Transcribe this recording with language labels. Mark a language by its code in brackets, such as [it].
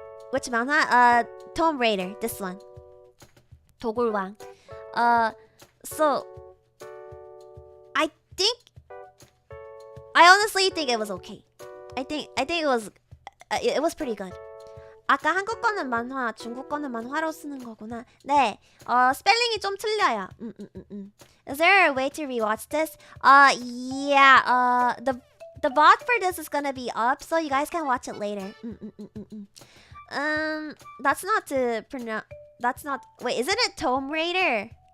[en] Which manhwa? Tomb Raider, this one. 도굴왕. So I honestly think it was okay. I think it was pretty good. [ko] 아까 한국 거는 만화, 중국 거는 만화로 쓰는 거구나. 네, 스펠링이 좀 틀려요. [en] Is there a way to rewatch this? Yeah. The VOD for this is gonna be up, so you guys can watch it later. That's not to pronounce. That's not. Wait, isn't it Tomb Raider?